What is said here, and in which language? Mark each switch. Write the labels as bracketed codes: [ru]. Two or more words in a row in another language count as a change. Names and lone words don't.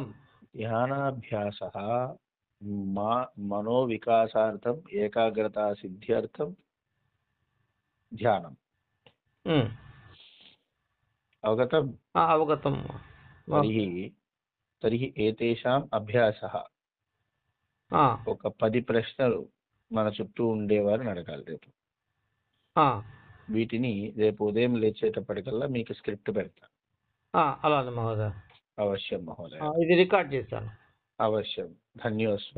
[sa] ध्यानाभ्यासः मनोविकासार्थम् एकाग्रता सिद्ध्यर्थं ध्यानम्। अवगतम्? अवगतं। तर्हि एतेषाम् అభ్యాసः [te] ఒక 10 ప్రశ్నలు మన చుట్టూ ఉండేవారు అడగాలి రేపు. వీటిని రేపు ఉదయం లేచేటప్పటికల్లా మీకు స్క్రిప్ట్ పెడతాను. అలానే మహోదయ. [sa] అవశ్యం మహోదయ. [te] ఇది రికార్డ్ చేశాను. [sa] అవశ్యం. ధన్యోస్మి.